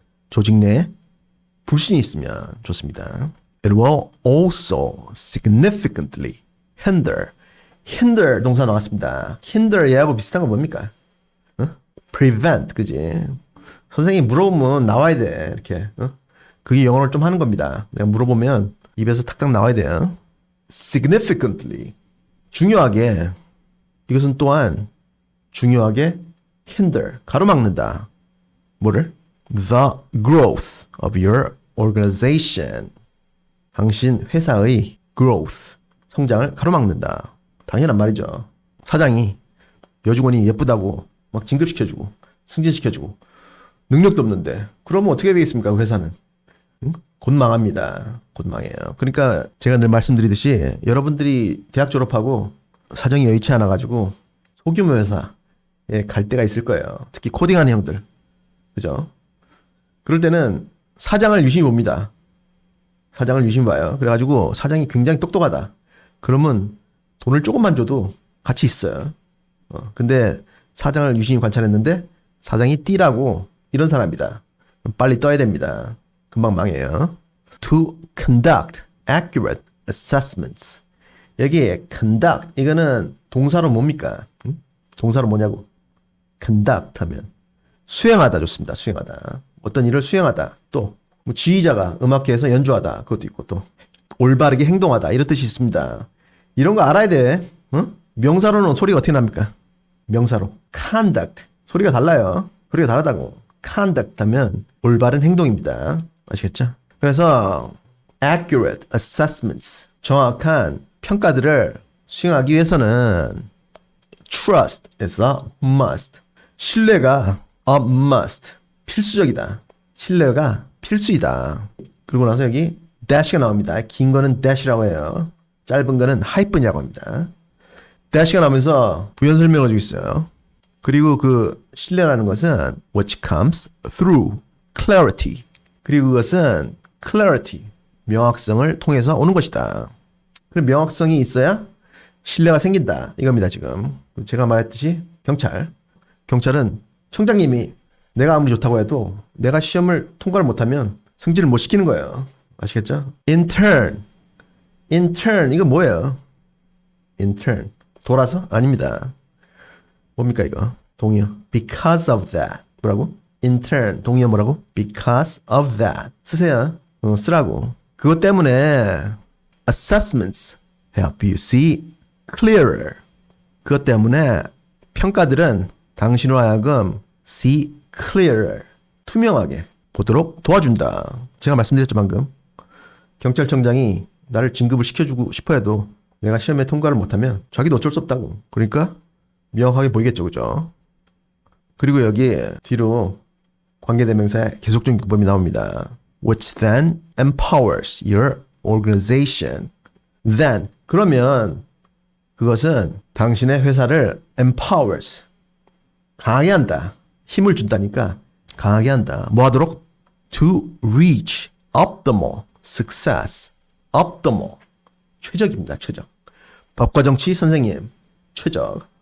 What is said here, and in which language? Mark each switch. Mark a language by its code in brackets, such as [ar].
[ko] 조직 내에 불신이 있으면 좋습니다. [en] It will also significantly hinder [ko] 동사 나왔습니다. hinder 얘하고 비슷한 건 뭡니까? prevent, 그지? 선생님이 물어보면 나와야 돼. 이렇게. 그게 영어를 좀 하는 겁니다. 내가 물어보면 입에서 탁탁 나와야 돼요. significantly. 중요하게. 이것은 또한 중요하게 hinder. 가로막는다. 뭐를? [en] The growth of your organization. [ko] 당신 회사의 growth. 성장을 가로막는다. 당연한 말이죠. 사장이 여직원이 예쁘다고 막 진급시켜주고 승진시켜주고 능력도 없는데 그러면 어떻게 되겠습니까? 그 회사는. 응? 곧 망합니다. 곧 망해요. 그러니까 제가 늘 말씀드리듯이 여러분들이 대학 졸업하고 사정이 여의치 않아가지고 소규모 회사에 갈 때가 있을 거예요. 특히 코딩하는 형들. 그죠? 그럴 때는 사장을 유심히 봅니다. 사장을 유심히 봐요. 그래가지고 사장이 굉장히 똑똑하다. 그러면 돈을 조금만 줘도 같이 있어요. 근데 사장을 유심히 관찰했는데 사장이 띠라고 이런 사람이다. 빨리 떠야 됩니다. 금방 망해요. [en] To conduct accurate assessments. [ko] 여기 conduct 이거는 동사로 뭡니까? 응? 동사로 뭐냐고? conduct 하면 수행하다 좋습니다. 수행하다. 어떤 일을 수행하다. 또 뭐 지휘자가 음악회에서 연주하다. 그것도 있고 또 올바르게 행동하다. 이런 뜻이 있습니다. 이런 거 알아야 돼. 응? 명사로는 소리가 어떻게 납니까? 명사로 conduct. 소리가 달라요. 소리가 다르다고. conduct 하면 올바른 행동입니다. 아시겠죠? 그래서 accurate assessments. 정확한 평가들을 수행하기 위해서는 [en] trust is a must. [ko] 신뢰가 a must. 필수적이다. 신뢰가 필수이다. 그리고 나서 여기 dash가 나옵니다. 긴 거는 dash라고 해요. 짧은 거는 hyphen이라고 합니다. dash가 나오면서 부연 설명을 주고 있어요. 그리고 그 신뢰라는 것은 [en] which comes through clarity. [ko] 그리고 그것은 clarity, 명확성을 통해서 오는 것이다. 그 명확성이 있어야 신뢰가 생긴다. 이겁니다, 지금. 제가 말했듯이 경찰은 청장님이 내가 아무리 좋다고 해도 내가 시험을 통과를 못하면 승진을 못 시키는 거예요. 아시겠죠? intern 이거 뭐예요? intern 돌아서? 아닙니다. 뭡니까 이거? 동의어. [en] because of that. [ko] 뭐라고? intern 동의어 뭐라고? [en] because of that. [ko] 쓰세요. 쓰라고. 그것 때문에 [en] assessments help you see clearer. [ko] 그것 때문에 평가들은 당신으로 하여금 [en] see clearer. [ko] 투명하게 보도록 도와준다. 제가 말씀드렸죠 방금. 경찰청장이 나를 진급을 시켜주고 싶어 해도 내가 시험에 통과를 못하면 자기도 어쩔 수 없다고. 그러니까 명확하게 보이겠죠. 그죠? 그리고 여기 뒤로 관계대명사의 계속적인 규범이 나옵니다. [en] Which then empowers your organization. [ko] Then 그러면 그것은 당신의 회사를 empowers 강하게 한다. 힘을 준다니까 강하게 한다. 뭐 하도록? [en] To reach optimal success. [ko] optimal 최적입니다. 최적. 법과 정치 선생님 최적.